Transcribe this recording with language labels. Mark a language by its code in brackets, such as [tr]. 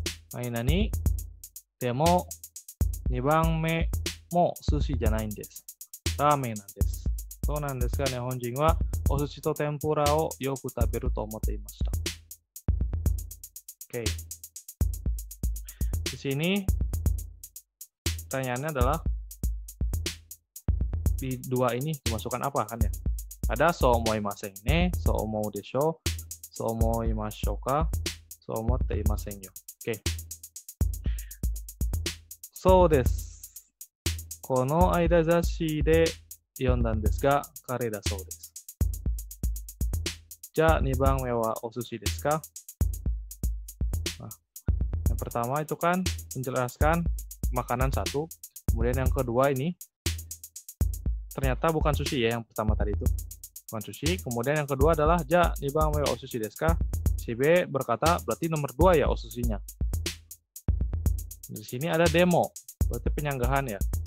[ja] Nani? でも2番目も寿司じゃないんです。ラーメンなんです。そうなんですが、日本人はお寿司と天ぷらをよく食べると思っていました。 Oke. [id] Di sini pertanyaannya adalah di 2 ini dimasukkan apa kan ya? [ja] Ada so omoimasen ne, so omou desho, so omoimashou ka, so omotte imasen yo. Oke. So desu. この間雑誌で読んだんですが、彼だそうです。じゃあ2番目はお寿司ですか? [id] Nah, yang pertama itu kan menjelaskan makanan satu. Kemudian yang kedua ini ternyata bukan sushi ya, yang pertama tadi itu bukan sushi. Kemudian yang kedua adalah [ja] ja nibang me wa sushi desu ka? [id] Si B berkata berarti nomor 2 ya osushinya. Di sini ada demo, berarti penyanggahan ya.